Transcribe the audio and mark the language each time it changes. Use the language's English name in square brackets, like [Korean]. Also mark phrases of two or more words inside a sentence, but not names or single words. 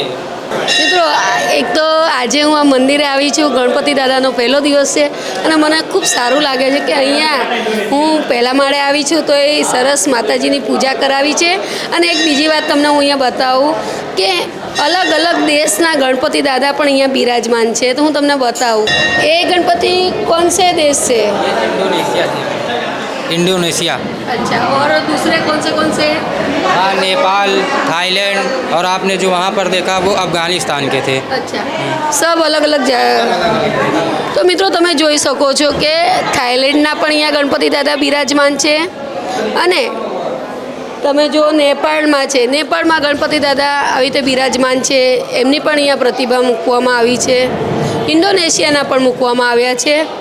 [Gujarati] મિત્રો એક તો આજે હું આ મંદિરે આવી છું, ગણપતિ દાદાનો પહેલો દિવસ છે અને મને ખૂબ સારું લાગે છે કે અહીંયા હું પહેલા માળે આવી છું તો એ સરસ માતાજીની પૂજા કરાવી છે. અને એક બીજી વાત તમને હું અહીંયા બતાવું કે અલગ અલગ દેશના ગણપતિ દાદા પણ અહીંયા બિરાજમાન છે, તો હું તમને બતાવું. એ ગણપતિ કોણ સે દેશ છે? [Hindi] इंडोनेशिया. अच्छा, और दूसरे कौन से? हाँ, नेपाल, थाईलैंड और आपने जो वहाँ पर देखा वो अफगानिस्तान के थे. अच्छा, सब अलग अलग तो [Gujarati] મિત્રો તમે જોઈ શકો છો કે થાઈલેન્ડના પણ અહીંયા ગણપતિ દાદા બિરાજમાન છે. અને તમે જો નેપાળમાં છે, નેપાળમાં ગણપતિ દાદા આવી રીતે બિરાજમાન છે, એમની પણ અહીંયા પ્રતિભા મૂકવામાં આવી છે. ઇન્ડોનેશિયાના પણ મૂકવામાં આવ્યા છે.